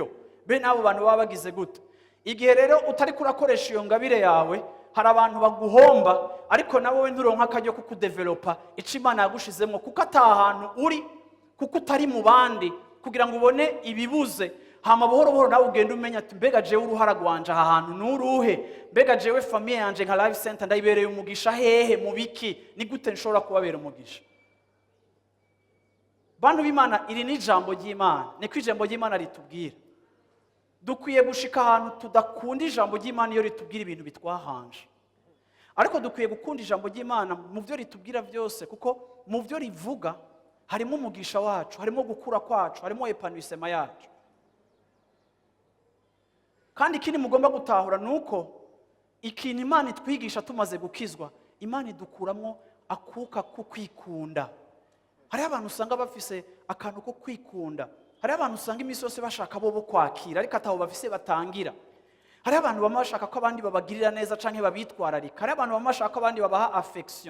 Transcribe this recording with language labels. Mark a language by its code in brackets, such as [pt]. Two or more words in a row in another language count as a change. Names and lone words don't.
[rn] Bene abo bantu baba bagize gute? Igihe rero utari kurakoresha iyo ngabire yawe, hari abantu baguhomba, ariko nawe we nturonka akaryo ko kudevelopa ico Imana yagushizemo, kuko atahantu uri, kuko utari mu bandi kugira ngo ubone ibibuze. Hama buhoro buhoro nawe ugenda umenya ati mbega jewe uruhara rwanje aha hantu nuruhe, mbega jewe famille yanje nka life center ndayibereye umugisha hehe mu biki, ni gute nshobora kubabera umugisha. Bantu b'Imana, iri ni ijambo ry'Imana, niko ijambo ry'Imana ritubwira. Dukwiye gushika ahantu tudakunda ijambo ry'Imana iyo ritubwira ibintu bitwahanje, ariko dukwiye gukunda ijambo ry'Imana mu byo ritubwira byose, kuko mu byo rivuga harimo umugisha wacu, harimo gukura kwacu, harimo epanouissement yacu. Kandi ikindi mugomba gutahura nuko ikintu Imana itwigisha tumaze gukizwa, Imana idukuramo akuka ko kwikunda. Hari abantu usanga bafise akantu ko kwikunda, hari abantu usanga imisi yose bashaka bo kwakira ariko ataho bafise batangira. Hari abantu bamwe bashaka ko abandi babagirira neza canke babitwararika, hari abantu bamwe bashaka ko abandi babaha affection.